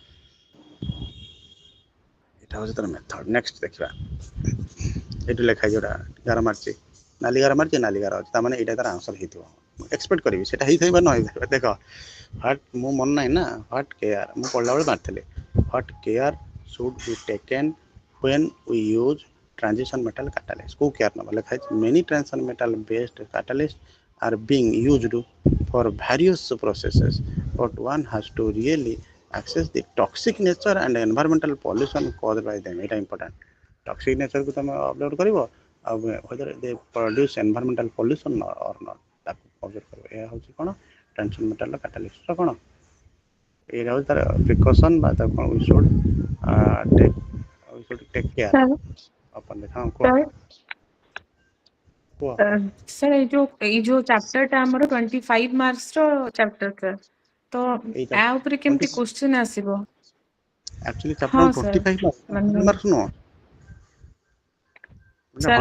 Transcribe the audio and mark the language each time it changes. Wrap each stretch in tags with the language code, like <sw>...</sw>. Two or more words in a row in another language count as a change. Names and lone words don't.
<or>ଏଇଟା ହେଉଛି ତାର ମେଥଡ଼। ନେକ୍ସଟ ଦେଖିବା, ଏଇଠି ଲେଖା ହେଇଛି ଯୋଉଟା ଗାର ମାରିଛି, ନାଲି ଗାର ମାରିଛି, ନାଲି ଗାର ଅଛି, ତାମାନେ ଏଇଟା ତାର ଆନ୍ସର୍ ହେଇଥିବ। ମୁଁ ଏକ୍ସପେକ୍ଟ କରିବି ସେଇଟା ହେଇଥାଇ ବା ନ ହେଇଥିବ। ଦେଖ ହ୍ୱାଟ୍, ମୁଁ ମନେ ନାହିଁ ନା,</or> <en>what care</en> <or>ମୁଁ ପଢ଼ିଲା ବେଳେ ମାରିଥିଲି।</or> <en>what care should be taken when we use transition metal catalyst.</en> <or>କୋଉ କେୟାର ନେବା ଲେଖା ହେଇଛି</or> <en>many transition metal based catalysts are being used for various processes, but one has to really access the toxic nature and environmental pollution caused by them.</en> <or>ଏଇଟା ଇମ୍ପୋର୍ଟାଣ୍ଟ।</or> <en>toxic natureକୁ</en> <or>ତୁମେ ଅବଜର୍ଭ କରିବ, ଆଉ</or> <en>whether they produce environmental pollution or not</en> <or>ତାକୁ ଅବଜର୍ଭ କରିବ। ଏହା ହେଉଛି କ'ଣ</or> <en>transition metalର</en> <or>କାଟାଲିଷ୍ଟର କ'ଣ, ଏଇଟା ହେଉଛି ତାର ପ୍ରିକସନ୍ ବା ତାକୁ କ'ଣ</or> <en>we should take care</en> <or>Sir.</or> <en>upon the।</en> <or>ହଁ କୁହ Sir. କୁହ। Sir, ଏଇ ଯୋଉ ଚାପ୍ଟରଟା ଆମର 25 ମାର୍କସର ଚାପ୍ଟର ସାର୍। तो ଏଇଟା ଆ ଉପରେ କେମିତି क्वेश्चन ଆସିବ? ଆକ୍ଚୁଆଲି ଚାପ୍ଟର ହଁ ସାର୍ 25 ମାନେ ମାର୍କ ନୁହଁ, ସାର୍</or>